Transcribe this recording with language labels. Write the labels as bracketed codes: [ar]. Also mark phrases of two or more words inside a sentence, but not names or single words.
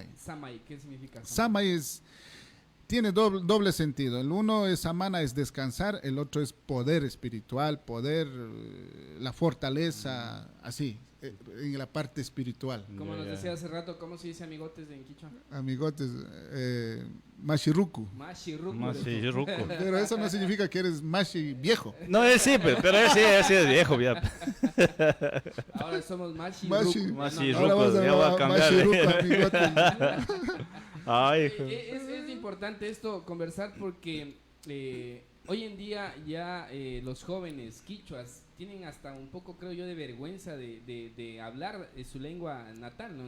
[es] Samay, ¿qué significa Samay? Tiene doble sentido. El uno es samana, es descansar, el otro es poder espiritual, poder, la fortaleza, así, en la parte espiritual. Como nos decía hace rato, ¿cómo se dice amigotes en quichua? Amigotes, mashiruku. Mashiruku. Pero eso no significa que eres mashi viejo. No, sí, pero ese es viejo ya. Ahora somos Mashiruku, ya va a cambiar. Es importante esto, conversar, porque hoy en día ya los jóvenes quichuas tienen hasta un poco, creo yo, de vergüenza de hablar su lengua natal, ¿no?